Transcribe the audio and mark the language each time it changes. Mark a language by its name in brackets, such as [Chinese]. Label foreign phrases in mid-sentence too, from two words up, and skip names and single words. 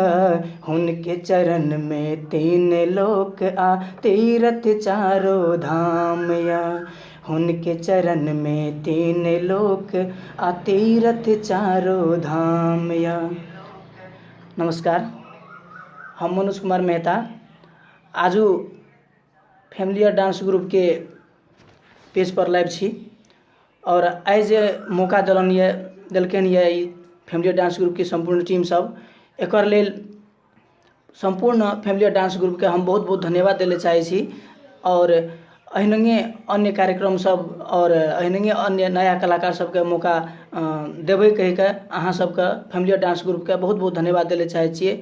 [Maithili] उनके चरण में तीन लोक आ, तीरथ चारों धाम या। उनके चरण में तीन लोक आ, तीरथ चारों धाम या। नमस्कार, हम मनोज कुमार मेहता आजू फैमिलियर डांस ग्रुप के पेज पर लाइव छी। और आइ जे मौका देलकन ये फैमिलियर डांस ग्रुप के संपूर्ण टीम सब, एकर लेल संपूर्ण फैमिलियर डांस ग्रुप के हम बहुत बहुत धन्यवाद देले चाहे छी। और अहिनंगे अन्य कार्यक्रम सब और अहिनंगे अन्य नया कलाकार सबके मौका देबै कहि के अहाँ सबके फैमिलियर डांस ग्रुप के बहुत बहुत धन्यवाद देले चाहे छियै।